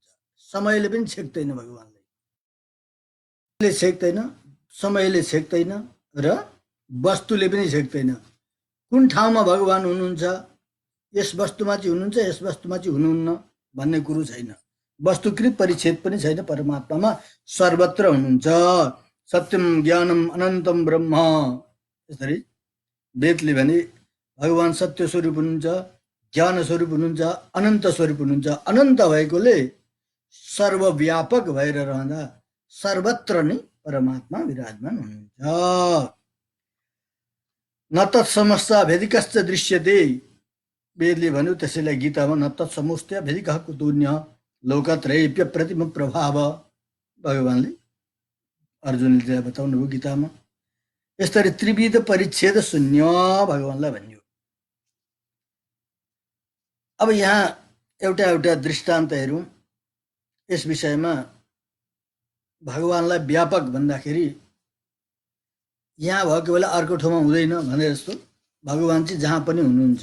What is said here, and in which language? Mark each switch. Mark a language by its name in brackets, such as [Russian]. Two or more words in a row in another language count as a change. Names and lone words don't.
[Nepali] समयले पनि छेक्दैन, भगवान्ले छेक्दैन, समयले छेक्दैन र वस्तुले पनि छेक्दैन। कुन ठाउँमा भगवान् हुनुहुन्छ, यस वस्तुमा चाहिँ हुनुहुन्छ, यस वस्तुमा चाहिँ हुनुहुन्न भन्ने कुरो छैन। वस्तुकृत परिच्छेद पनि छैन। परमात्मामा सर्वत्र हुनुहुन्छ। [Sanskrit] सत्यम ज्ञानम अनन्तम ब्रह्म, [Nepali] यसरी वेदले भने भगवान् सत्य स्वरूप हुनुहुन्छ, ज्ञान स्वरूप हुनुहुन्छ, अनन्त स्वरूप हुनुहुन्छ। अनन्त भएकोले सर्वव्यापक भएर रहँदा सर्वत्र नै परमात्मा विराजमान हुनुहुन्छ। [Sanskrit] न तत्समस्ता भेदिकश्च दृश्यते, [Nepali] वेदले भन्यो त्यसैलाई गीतामा [Sanskrit] न तत्समस्ता भेदिकः कुतोऽन्यः लोकत्रयेऽप्य प्रतिम प्रभाव, [Nepali] भगवान्ले अर्जुनले बताउनुभयो गीतामा। यसरी त्रिविध परिच्छेद शून्य भगवान्लाई भन्यो। अब यहाँ एउटा एउटा दृष्टान्त हेरौँ। यस विषयमा भगवान्लाई व्यापक भन्दाखेरि यहाँ भएको बेला अर्को ठाउँमा हुँदैन भने जस्तो भगवान् चाहिँ जहाँ पनि हुनुहुन्छ।